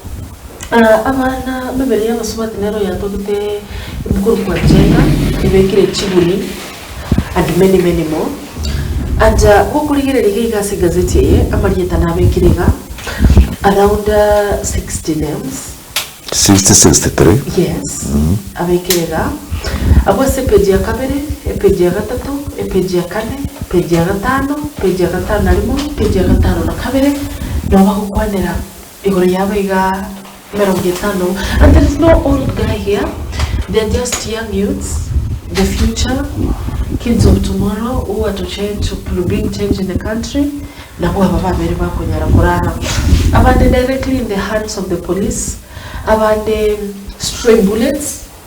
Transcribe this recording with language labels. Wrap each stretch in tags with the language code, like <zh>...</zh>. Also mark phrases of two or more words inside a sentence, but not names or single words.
<en>And many more. And around 60 names. 63? Yes.</en> <guz>Abekirega. Abose page ya kabere, page ya gatatu, page ya kane, page ya gatano, page ya gatano alimo, page ya gatano na kabere. No bakukwanera igoro yabaiga 50.</guz> <en>And there is no old guy here. They are just young youths, the future, kids of tomorrow who are to change, to bring change in the country. Abande directly in the hands of the police. Abande stray bullets.</en>